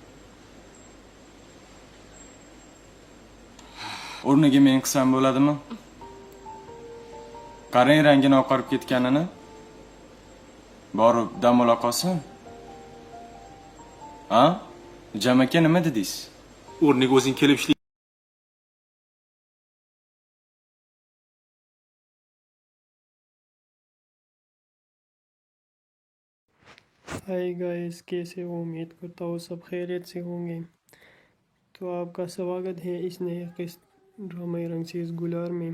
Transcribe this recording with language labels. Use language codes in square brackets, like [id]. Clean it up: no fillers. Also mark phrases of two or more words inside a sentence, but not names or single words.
[uz] O'rniga men qilsam bo'ladimi? Qarang rangini oqarib ketganini. Borib dam ola qolsin. Ha? Jamaka nima dedingiz? O'rniga o'zing kelib ishla. [en] hi guys, [hi] कैसे हो? उम्मीद करता हूँ सब खैरियत से होंगे। तो आपका स्वागत है इस नए किस्त ड्रामा रंगसीज गुलार में।